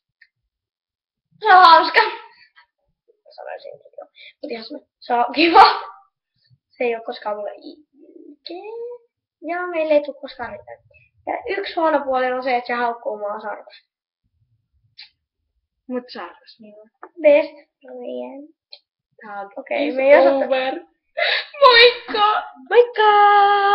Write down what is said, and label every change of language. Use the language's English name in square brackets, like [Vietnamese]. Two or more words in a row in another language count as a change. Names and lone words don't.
[Finnish] Se on hauska. Sanoisin, että joo. Mut ihan se on kiva. Se ei oo koskaan mulle ikinä. Ja meille ei tuu koskaan mitään. Ja 1 huono puoli on se, että se haukkuu mua sarvasta. Mut sarkas niin on. [English] Best friend. Tag [Finnish] Okei, [English] is [Finnish] me ei osata. [English] over. Moikka! [Finnish] Moikka!